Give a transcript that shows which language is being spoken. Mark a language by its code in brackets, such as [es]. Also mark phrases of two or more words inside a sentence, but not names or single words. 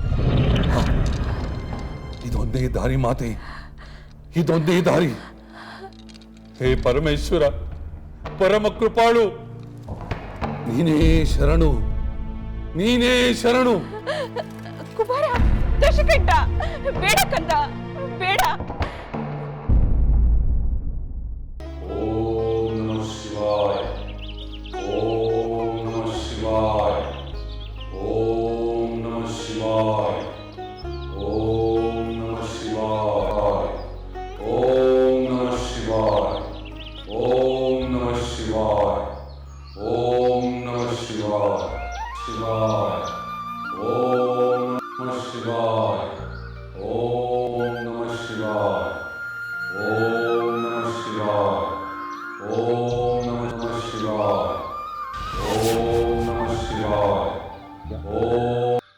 [kn] ಇದೊಂದೇ ದಾರಿ ಮಾತೆ, ಇದೊಂದೇ ದಾರಿ. ಹೇ ಪರಮೇಶ್ವರ, ಪರಮ ಕೃಪಾಳು, ನೀನೇ ಶರಣು, ನೀನೇ ಶರಣು. ಕುಮಾರ, ದಶಕಂಠ, ಬೇಡ ಕಂದ, ಬೇಡ. [sa] ಓಂ ನಮಃ ಶಿವಾಯ, ಓಂ ನಮಃ ಶಿವಾಯ, ಓಂ ನಮಃ ಶಿವಾಯ, ಓಂ ನಮಃ ಶಿವಾಯ, ಓಂ ನಮಃ ಶಿವಾಯ, ಓಂ ನಮಃ ಶಿವಾಯ, ಓಂ ನಮಃ ಶಿವಾಯ, ಶಿವಾಯ, ಓಂ ನಮಃ ಶಿವಾಯ, ಓಂ ನಮಃ ಶಿವಾಯ, ಓಂ ನಮಃ ಶಿವಾಯ, ಓಂ ನಮಃ ಶಿವಾಯ, ಓಂ ನಮಃ ಶಿವಾಯ, ಓಂ.